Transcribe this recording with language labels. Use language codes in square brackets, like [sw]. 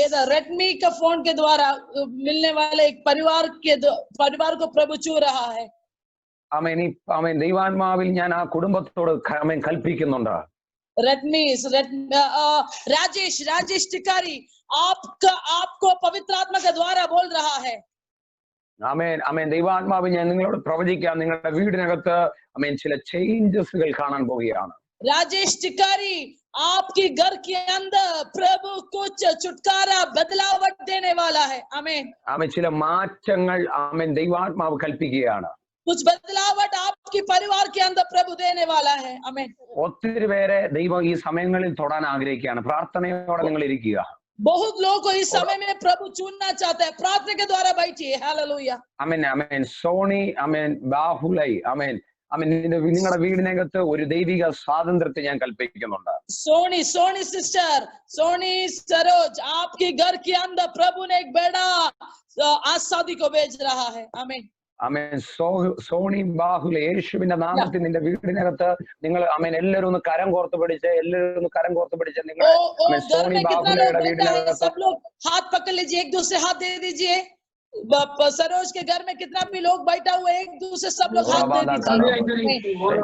[hi] Redmi का phone के द्वारा मिलने वाले एक परिवार को प्रभु छू रहा है. [ml] ആമേൻ ദൈവാത്മാവിൽ ഞാൻ ആ കുടുംബത്തോട് കൽപ്പിക്കുന്നുണ്ട്. [hi] राजेश टिकारी आपको पवित्र आत्मा के द्वारा बोल रहा है. [ml] ആമേൻ ദൈവാത്മാവിൽ ഞാൻ നിങ്ങളോട് പ്രവചിക്കാം. നിങ്ങളുടെ വീടിനകത്ത് ചില ചേഞ്ചസുകൾ കാണാൻ പോവുകയാണ്. [hi] राजेश टिकारी आपकी घर के अंदर प्रभु कुछ छुटकारा बदलावट देने वाला है. आमीन. [ml] ചില മാറ്റങ്ങൾ ദൈവാത്മാവ് കൽപ്പിക്കുകയാണ്. [hi] कुछ बदलावट आपकी परिवार के अंदर प्रभु देने वाला है. आमीन. [ml] ഒത്തിരി പേരെ ദൈവം ഈ സമയങ്ങളിൽ തൊടാൻ ആഗ്രഹിക്കുകയാണ്. പ്രാർത്ഥനയോടെ നിങ്ങൾ ഇരിക്കുക. [hi] बहुत लोगों को इस समय में प्रभु चुनना चाहता है. प्रार्थना के द्वारा बैठिए. हालेलुया. [ml] ആമേൻ. സോണി ബാഹുലൈ നിങ്ങളുടെ വീടിനകത്ത് ഒരു ദൈവിക സ്വാതന്ത്ര്യത്തെ ഞാൻ കൽപ്പിക്കുന്നുണ്ട്. [hi] सोनी सिस्टर, सोनी सरोज, आपके घर के अंदर प्रभु ने एक बड़ा आजादी को भेज रहा है. आमीन. [ml] സോണി ബാഹുല യേശുവിന്റെ നാമത്തിൽ നിന്റെ വീടിനകത്ത് നിങ്ങൾ എല്ലാവരും ഒന്ന് കരം കോർത്ത് പിടിച്ച് നിങ്ങൾ സോണി ബാഹുലയുടെ വീടിനകത്ത് [hi] सब लोग हाथ पकड़ लीजिए, एक दूसरे हाथ दे दीजिए. सरोज के घर में कितना भी लोग बैठा हुआ है, एक दूसरे सब लोग हाथ दे दीजिए.